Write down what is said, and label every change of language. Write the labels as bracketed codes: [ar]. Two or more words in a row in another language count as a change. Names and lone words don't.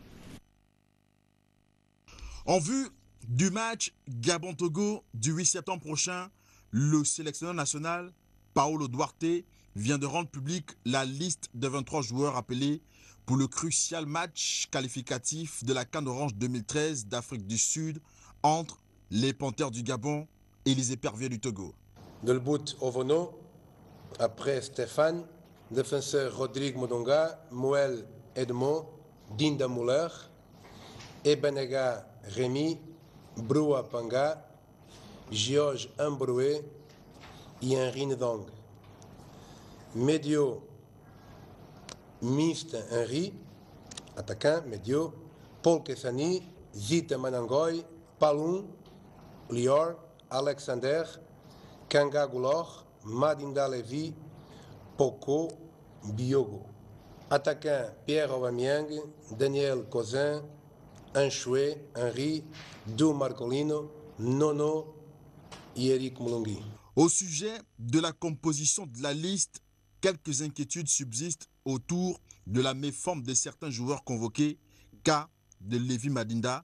[fr] En vue du match Gabon-Togo du 8 septembre prochain, le sélectionneur national Paolo Duarte vient de rendre publique la liste des 23 joueurs appelés pour le crucial match qualificatif de la CAN Orange 2013 d'Afrique du Sud entre les Panthères du Gabon et les Éperviers du Togo. De le but Ovono, après Stéphane, défenseur Rodrigue Modonga, Moël Edmond, Dinda Muller, Ebenega Rémi, Broua Panga, Georges Ambroué et Henri Ndong. Médio, Mist Henri, attaquant, Médio, Paul Kessani, Zita Manangoy, Palun, Lior, Alexander, Kanga Goulor, Madinda Levi, Poco, Biogo. Attaquant Pierre Aubameyang, Daniel Cousin, Anchoué, Henri, Dou Marcolino, Nono et Eric Moulongui. Au sujet de la composition de la liste, quelques inquiétudes subsistent autour de la méforme de certains joueurs convoqués, cas de Lévi Madinda.